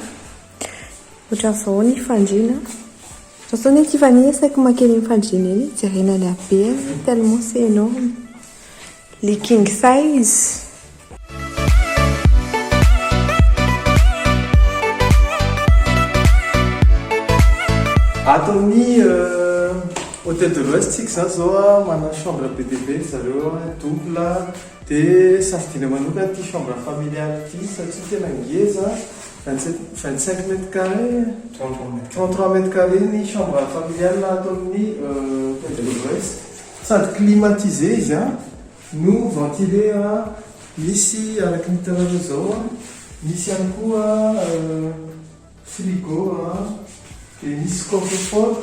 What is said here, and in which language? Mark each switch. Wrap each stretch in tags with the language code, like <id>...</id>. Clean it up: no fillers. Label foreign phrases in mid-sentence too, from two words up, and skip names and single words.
<mg>Ohatran'izao fandriana. Ohatran'izao Tiffany saiko makeny fandriana iny, jerenany habe</mg> <fr>tellement c'est énorme.</fr> <en>Les king size.</en> <mg>Atony Hôtel de l'Ouest tsika zany zao mana chambre BDB zareo double dia safidina manokana ty</mg> <fr>chambre familiale</fr> <mg>ty satria tena ngeza 25</mg> <fr>mètres carrés</fr> <mg>33</mg> <fr>mètres carrés</fr> <mg>ny</mg> <fr>chambre familiale</fr> <mg>ato amin'ny Hôtel de l'Ouest sady climatisé izy no ventilé misy araky ny hitanareo zao misy ihany koa frigo dia misy coffre-fort.</mg>